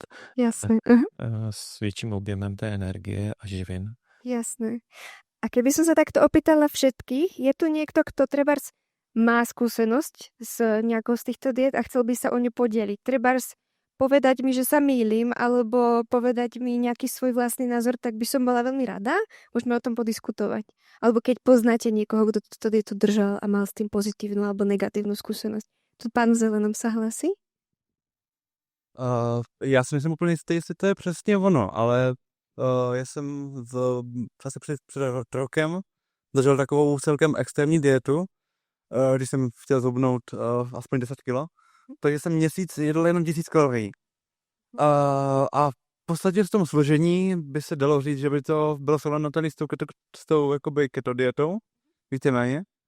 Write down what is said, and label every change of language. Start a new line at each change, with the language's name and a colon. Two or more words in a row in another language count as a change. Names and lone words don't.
Slovak: Jasné.
Czech: S větším objemem té energie a živin.
Slovak: Jasné. A keby som sa takto opýtala všetkých, je tu niekto, kto trebárs má skúsenosť s nejakou z týchto diet a chcel by sa o ňu podeliť? Trebárs povedať mi, že sa mýlim, alebo povedať mi nejaký svoj vlastný názor, tak by som bola veľmi rada. Môžeme o tom podiskutovať. Alebo keď poznáte niekoho, kto túto dietu držal a mal s tým pozitívnu alebo negatívnu skúsenosť. Tu pán v zelenom sa hlasí?
Czech: Já si myslím úplně jistý, jestli to je přesně ono, ale Já jsem asi před rokem zažil takovou celkem extrémní dietu, když jsem chtěl zhubnout aspoň 10 kilo. Takže jsem měsíc jedl jenom 1000 kalorií. A v podstatě v tom složení by se dalo říct, že by to bylo srovnatelné s tou jakoby keto dietou, víceméně.